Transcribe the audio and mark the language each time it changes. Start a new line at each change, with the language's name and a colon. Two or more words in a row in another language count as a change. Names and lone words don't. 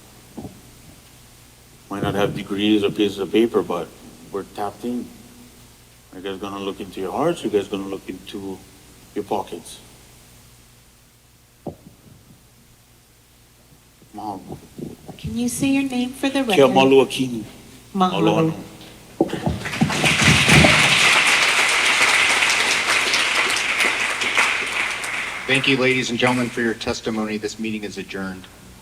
English: Might not have degrees or pieces of paper, but we're tapped in. Are you guys gonna look into your hearts? Are you guys gonna look into your pockets? Mahalo. Can you say your name for the Kia record? malu akini. Mahalo. Thank you, ladies and gentlemen, for your testimony. This meeting is adjourned.